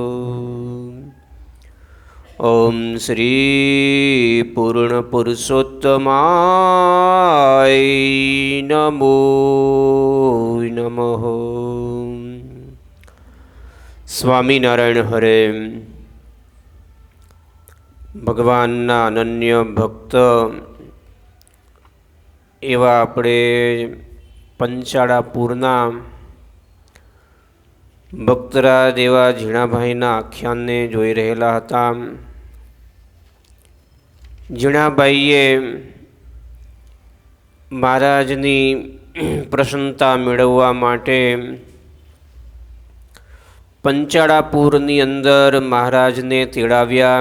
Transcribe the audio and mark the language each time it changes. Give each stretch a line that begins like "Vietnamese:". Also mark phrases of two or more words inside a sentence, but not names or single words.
Sanskrit: ओम श्री पूर्णपुरुषोत्तमाय नमो नमः। स्वामीनारायण हरे।
Gujarati: ભગવાનના અનન્ય ભક્ત એવા આપણે પંચાળાપુરના ભક્તરાજ એવા ઝીણાભાઈના આખ્યાનને જોઈ રહેલા હતા। ઝીણાભાઈએ મહારાજની પ્રસન્નતા મેળવવા માટે પંચાળાપુરની અંદર મહારાજને તેડાવ્યા।